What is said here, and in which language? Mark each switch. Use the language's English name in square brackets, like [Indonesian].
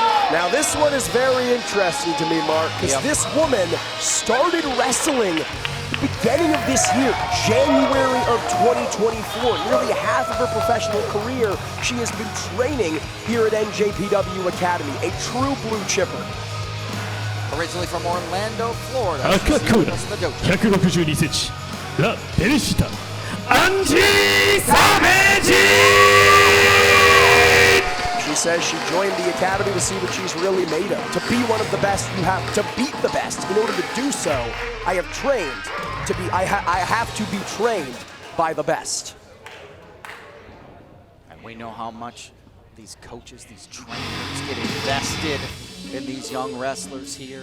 [English] Now this one is very interesting to me, Marc, because this woman started wrestling at the beginning of this year, January of 2024. Nearly half of her professional career, she has been training here at NJPW Academy, a true blue chipper. Originally from Orlando, Florida. [Japanese] 赤コーナー162センチ、ラ・ベレシタ、アンジー・サベージ。 [English] She says she joined the academy to see what she's really made of. To be one of the best, you have to beat the best. In order to do so, I have trained to be. I have to be trained by the best. And we know how much these coaches, these trainers get invested in these young wrestlers here.